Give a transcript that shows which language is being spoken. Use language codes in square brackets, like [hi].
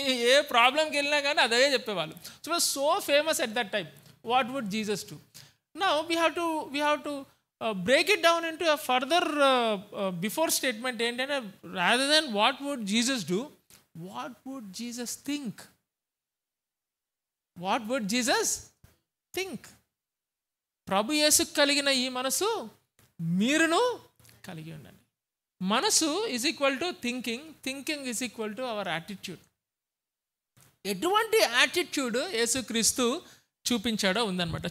[te] ఏ ప్రాబ్లంకి వెళ్ళినా కానీ అదే చెప్పేవాళ్ళు. [en] So famous at that time, what would Jesus do. Now we have to break it down into a further before statement ఏంటంటే rather than what would Jesus do, what would Jesus think? What would Jesus think? [te] ప్రభు యేసుకు కలిగిన ఈ మనసు మీరును కలిగి ఉండండి. [en] మనసు is equal to thinking is equal to our attitude. [te] ఎటువంటి యాటిట్యూడ్ యేసుక్రీస్తు చూపించాడో ఉందన్నమాట.